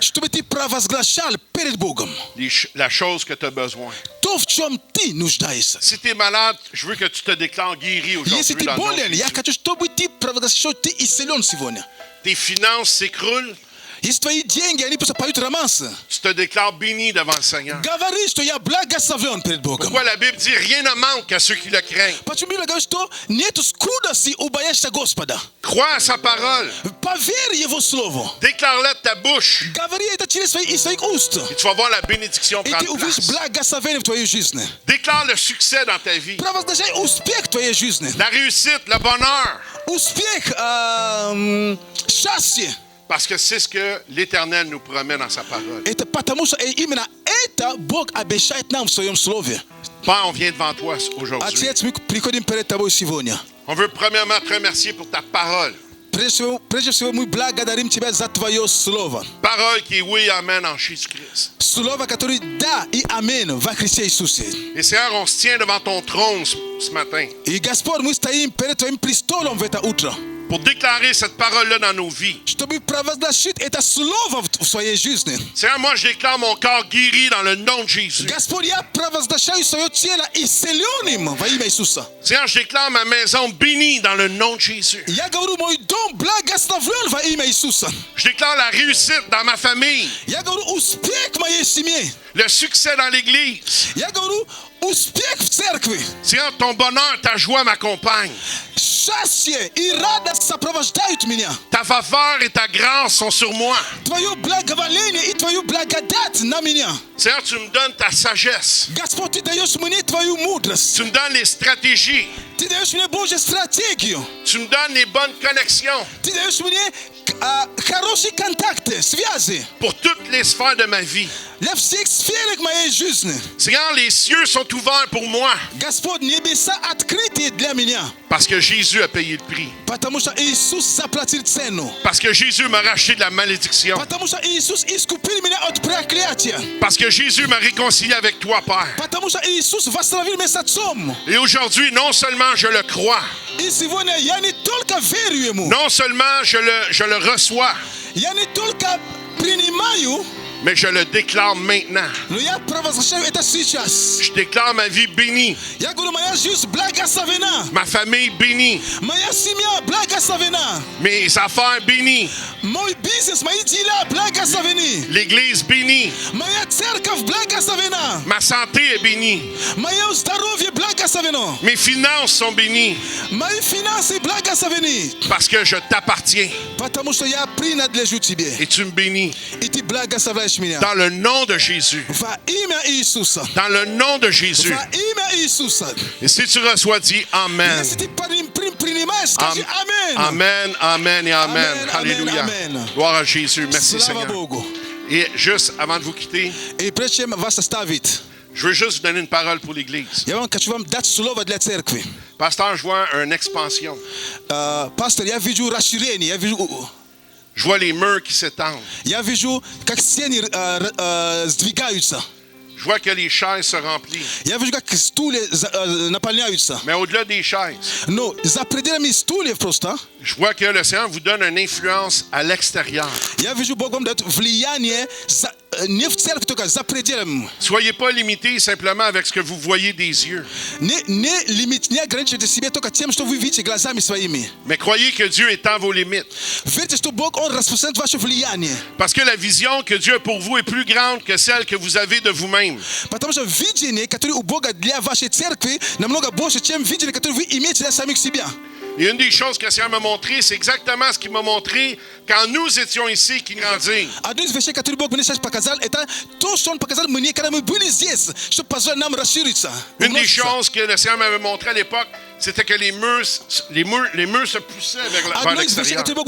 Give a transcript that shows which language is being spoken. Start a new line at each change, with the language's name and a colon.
Russian: Чтобы ты провозглашал перед Богом
French: la chose que tu as besoin.
Russian: то, в чем ты нуждаешься.
French: Si tu es malade, je veux que tu te déclares guéri
Russian: Если
French: aujourd'hui
Russian: ты
French: dans le nom de
Russian: болен, я
French: Jésus.
Russian: хочу, чтобы ты провозгласил, что ты исцелен сегодня.
French: Tes finances s'écroulent,
Russian: Если твои деньги, они просто поют романсы,
French: tu te déclares béni devant le Seigneur.
Russian: говори, что я благословен перед Богом.
French: Pourquoi la Bible dit rien ne manque à ceux qui le craignent?
Russian: Почему Библия говорит, что нету скудости у боящихся Господа?
French: Crois à sa parole.
Russian: Поверь Его Слову.
French: Déclare-le de ta bouche
Russian: Говори это через своих уст.
French: et tu vas voir la bénédiction
Russian: И ты
French: prendre
Russian: увидишь
French: place.
Russian: благословение в твоей жизни.
French: Déclare le succès dans ta vie,
Russian: Провозглашай успех в твоей жизни.
French: la réussite, le bonheur,
Russian: Успех, счастье.
French: parce que c'est ce que l'Éternel nous promet dans sa parole.
Russian: Это потому что именно это Бог обещает нам в Своем Слове.
French: Père, on vient devant toi aujourd'hui.
Russian: Отец, мы приходим перед Тобой сегодня.
French: On veut premièrement te remercier pour ta parole.
Russian: Прежде всего, мы благодарим Тебя за Твое Слово.
French: Parole qui est oui, amen en Jésus-Christ.
Russian: Слово, которое да и аминь во Христе Иисусе.
French: Et Seigneur, on se tient devant ton trône ce matin
Russian: И, Господь, мы стоим перед Твоим престолом в это утро,
French: pour déclarer cette parole-là dans nos vies.
Russian: чтобы провозгласить это Слово в своей жизни.
French: Seigneur, moi, je déclare mon corps guéri dans le nom de Jésus.
Russian: Господь, я провозглашаю свое тело исцеленным во имя Иисуса.
French: Seigneur, je déclare ma maison bénie dans le nom de Jésus.
Russian: Я говорю, мой дом благословлен во имя Иисуса.
French: Je déclare la réussite dans ma famille,
Russian: Я говорю, успех в моей семье.
French: le succès dans l'Église.
Russian: Я говорю, успех в церкви.
French: Seigneur, ton bonheur, ta joie m'accompagnent.
Russian: Счастье и радость сопровождают меня.
French: Ta faveur et ta grâce sont sur moi.
Russian: Твое благоволение и Твою благодать на меня.
French: Seigneur, tu me donnes ta sagesse.
Russian: Господь, Ты даешь мне Твою мудрость.
French: Tu me donnes les stratégies.
Russian: Ты даешь мне Божью стратегию.
French: Tu me donnes les bonnes connexions
Russian: Ты даешь мне хорошие контакты, связи
French: pour toutes les sphères de ma vie.
Russian: для всех сфер моей жизни.
French: Seigneur, les cieux sont ouverts pour moi
Russian: Господь, небеса открыты для меня.
French: parce que Jésus a payé le prix.
Russian: Потому что Иисус заплатил цену.
French: Parce que Jésus m'a racheté de la malédiction.
Russian: Потому что Иисус искупил меня от проклятия.
French: Parce que Jésus m'a réconcilié avec toi, Père.
Russian: Потому что Иисус восстановил меня с Отцом.
French: Et aujourd'hui, non seulement je le crois,
Russian: И сегодня я не только верю Ему,
French: non seulement je le reçois,
Russian: я не только принимаю,
French: mais je le déclare maintenant.
Russian: но я провозглашаю это сейчас.
French: Je déclare ma vie bénie,
Russian: Я говорю, моя жизнь благословена.
French: ma famille bénie,
Russian: Моя семья благословена.
French: mes affaires bénies,
Russian: Мой бизнес, мои дела благословены.
French: l'Église bénie,
Russian: Моя церковь благословена.
French: ma santé est bénie,
Russian: Мое здоровье благословено.
French: mes finances sont bénies
Russian: Мои финансы благословены.
French: parce que je t'appartiens
Russian: Потому что я принадлежу Тебе.
French: et tu me bénis.
Russian: И Ты благословляешь меня.
French: Dans le nom de Jésus.
Russian: Во имя Иисуса.
French: Dans le nom de Jésus.
Russian: Во имя Иисуса.
French: Et si tu reçois, dis Amen.
Russian: Если ты принимаешь, скажи Аминь.
French: Amen, amen et amen. Alléluia. amen, amen. Gloire à Jésus. Merci
Russian: Слава
French: Seigneur.
Russian: Богу.
French: Et juste avant de vous quitter,
Russian: И прежде чем вас оставить,
French: je veux juste vous donner une parole pour l'Église.
Russian: я хочу вам дать слово для церкви.
French: Pasteur, je vois une expansion.
Russian: Пастор, я вижу расширение,
French: Je vois les murs qui s'étendent.
Russian: я вижу, как стены сдвигаются.
French: Je vois que les chaises se remplissent.
Russian: Я вижу, как стулья наполняются.
French: Mais au-delà des chaises,
Russian: Но за пределами стульев просто,
French: je vois que le Seigneur vous donne une influence à l'extérieur.
Russian: я вижу, Бог вам дает влияние не в церкви, только за пределами.
French: Soyez pas limités simplement avec ce que vous voyez des yeux,
Russian: Не ограничивайте себя только тем, что вы видите глазами своими.
French: mais croyez que Dieu étend vos limites.
Russian: Верьте, что Бог, Он распространяет ваше влияние.
French: Parce que la vision que Dieu a pour vous est plus grande que celle que vous avez de vous-même.
Russian: Потому что видение, которое у Бога для вашей церкви, намного больше, чем видение, которое вы имеете для самих себя.
French: Et une des choses que le Seigneur m'a montré, c'est exactement ce qu'il m'a montré quand nous étions ici, qui grandit. Adui veshe katuri bok mini pa casal eta to son pa casal mini kana me bunis yes. Je passe un âme rassurita. Une des choses que le Seigneur m'avait montré à l'époque, c'était que les murs se poussaient vers l'extérieur.